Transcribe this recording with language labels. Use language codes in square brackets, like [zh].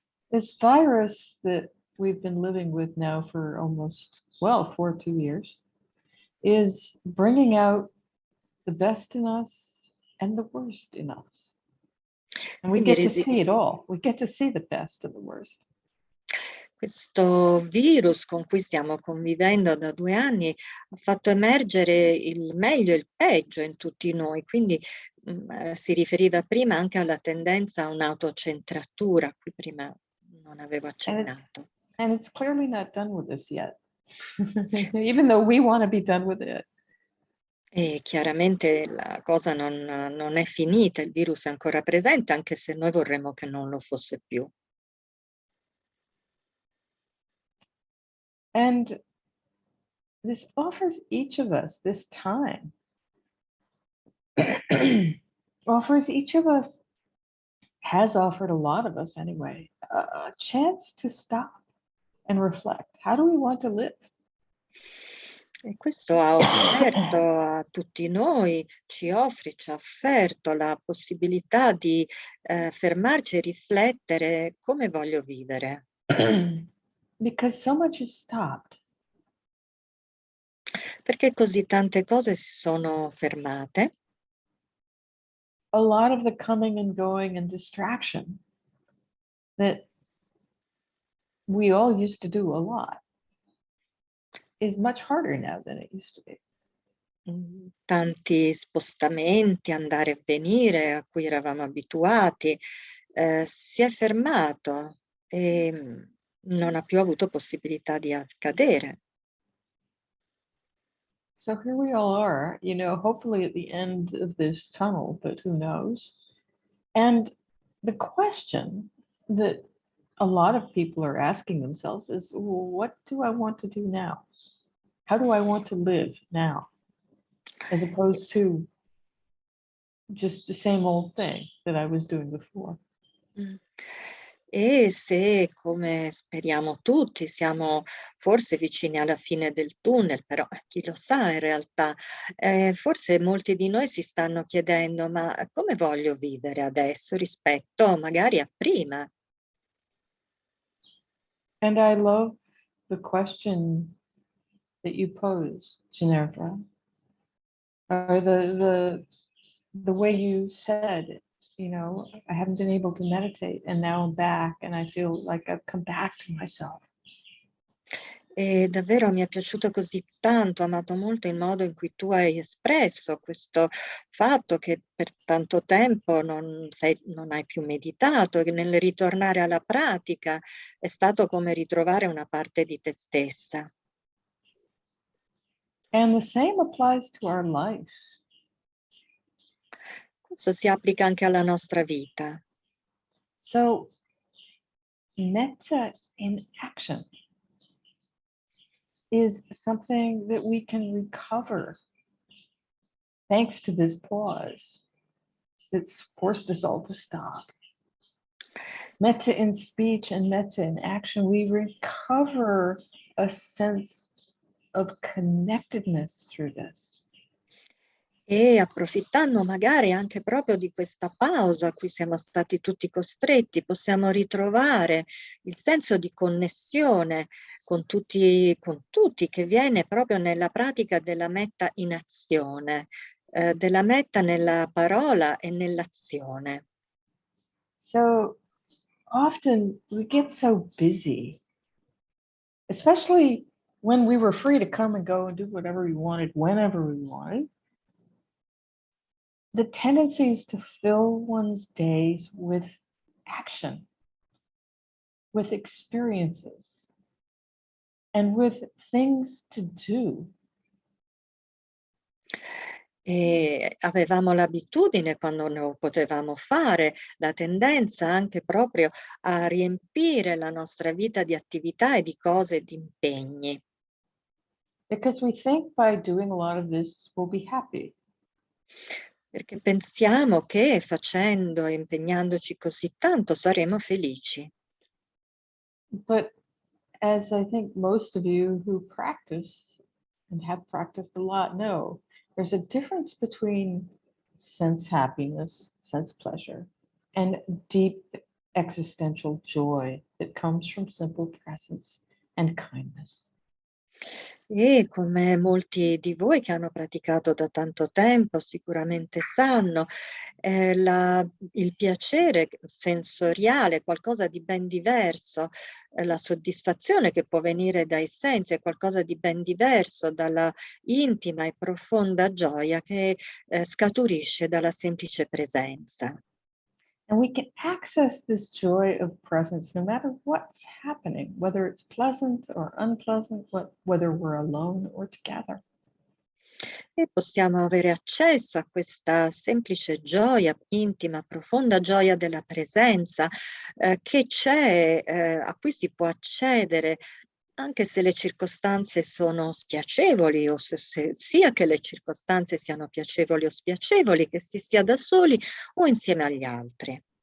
[en] This virus that we've been living with now for almost, 2 years, is bringing out the best in us and the worst in us. And we [it] Quindi [en] get to see it all. We get to see the best and the worst. [it] questo virus con cui stiamo convivendo da 2 anni ha fatto emergere il meglio e il peggio in tutti noi, quindi si riferiva prima anche alla tendenza a un'autocentratura, a cui prima non avevo accennato. [en] And it's clearly not done with us yet, even though we want to be done with it. [it] E chiaramente la cosa non è finita, il virus è ancora presente, anche se noi vorremmo che non lo fosse più. [en] And this offers each of us this time, offers each of us, has offered a lot of us anyway, a chance to stop and reflect. How do we want to live? [it] E questo ha offerto a tutti noi, ci ha offerto la possibilità di fermarci e riflettere come voglio vivere. [en] Because so much is stopped. [it] Perché così tante cose si sono fermate. [en] A lot of the coming and going and distraction that we all used to do a lot is much harder now than it used to be. [it] Tanti spostamenti, andare e venire a cui eravamo abituati, si è fermato e non ha più avuto possibilità di accadere. [en] So here we all are, hopefully at the end of this tunnel, but who knows? And the question that a lot of people are asking themselves is, well, what do I want to do now? How do I want to live now? As opposed to just the same old thing that I was doing before. [it] E se, come speriamo tutti, siamo forse vicini alla fine del tunnel, però chi lo sa in realtà, forse molti di noi si stanno chiedendo: "Ma come voglio vivere adesso rispetto magari a prima?" [en] And I love the question that you posed, Ginevra, or the way you said, you know, I haven't been able to meditate and now I'm back and I feel like I've come back to myself. [it] E davvero mi è piaciuto così tanto, ho amato molto il modo in cui tu hai espresso questo fatto che per tanto tempo non hai più meditato e che nel ritornare alla pratica è stato come ritrovare una parte di te stessa. [en] And the same applies to our life. [it] Questo si applica anche alla nostra vita. [en] So, metta in action is something that we can recover thanks to this pause that's forced us all to stop. Metta in speech and metta in action, we recover a sense of connectedness through this. [it] E approfittando magari anche proprio di questa pausa a cui siamo stati tutti costretti, possiamo ritrovare il senso di connessione con tutti, che viene proprio nella pratica della metta in azione, della metta nella parola e nell'azione. [en] So often we get so busy, especially when we were free to come and go and do whatever we wanted, whenever we wanted. The tendency is to fill one's days with action, with experiences, and with things to do. [it] E avevamo l'abitudine, quando lo potevamo fare, la tendenza anche proprio a riempire la nostra vita di attività e di cose e di impegni. [en] Because we think by doing a lot of this, we'll be happy. [it] Perché pensiamo che facendo e impegnandoci così tanto saremo felici. [en] But as I think most of you who practice and have practiced a lot know, there's a difference between sense happiness, sense pleasure, and deep existential joy that comes from simple presence and kindness. [it] E come molti di voi che hanno praticato da tanto tempo sicuramente sanno, il piacere sensoriale è qualcosa di ben diverso, la soddisfazione che può venire dai sensi è qualcosa di ben diverso dalla intima e profonda gioia che scaturisce dalla semplice presenza. [en] And we can access this joy of presence no matter what's happening, whether it's pleasant or unpleasant, whether we're alone or together. [it] E possiamo avere accesso a questa semplice gioia intima, profonda gioia della presenza, che c'è, a cui si può accedere anche se le circostanze sono spiacevoli o sia che le circostanze siano piacevoli o spiacevoli, che si sia da soli o insieme agli altri.